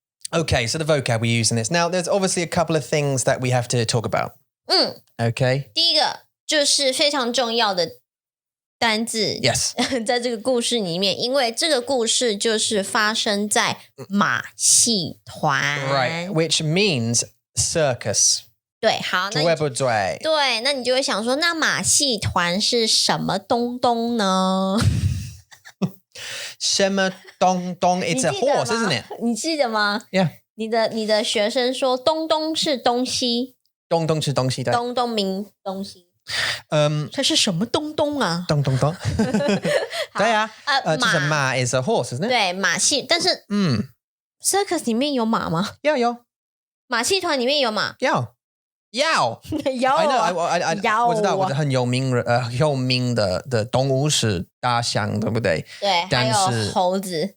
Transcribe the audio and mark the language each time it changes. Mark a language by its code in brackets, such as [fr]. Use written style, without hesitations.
[en] Okay, so the vocab we use in this. Now, there's obviously a couple of things that we have to talk about. Okay. [zh] 第一个就是非常重要的单字 [en] Yes. [zh] 在这个故事里面，因为这个故事就是发生在马戏团。 [en] Right, which means circus. [zh] 对，好，那你就会想说，那马戏团是什么东东呢？什么东东 [en] It's a horse, isn't it? [zh] 你记得吗？ [en] Yeah. [zh] 你的学生说东东是东西，东东是东西，对。东东名东西。它是什么东东啊？东东东。对啊，就是马 [en] is a horse, isn't it? [zh] 对，马戏，但是circus 里面有马吗？有。马戏团里面有马？有。有 [en] I know, [zh] 我知道，很有名的动物是大象，对不对？对，还有猴子。